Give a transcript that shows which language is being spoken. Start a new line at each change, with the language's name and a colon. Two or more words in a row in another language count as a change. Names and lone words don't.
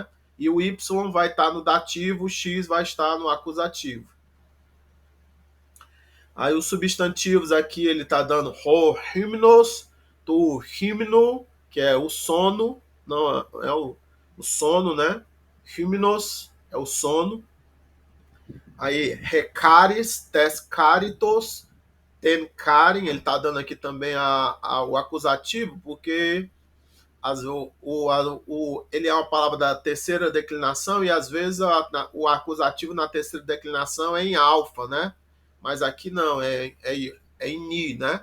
Portuguese: E o y vai estar no dativo, o x vai estar no acusativo. Aí os substantivos aqui ele está dando
Greek: ὁ ὕπνος, τοῦ ὕπνου,
Portuguese: que é o sono, não é o sono, né? Hymnos é o sono.
Greek: Aí ἡ χάρις, τῆς χάριτος, τὴν χάριν,
Portuguese: ele está dando aqui também o acusativo, porque ele é uma palavra da terceira declinação e às vezes o acusativo na terceira declinação é em alfa, né? Mas aqui não, é em ni, né?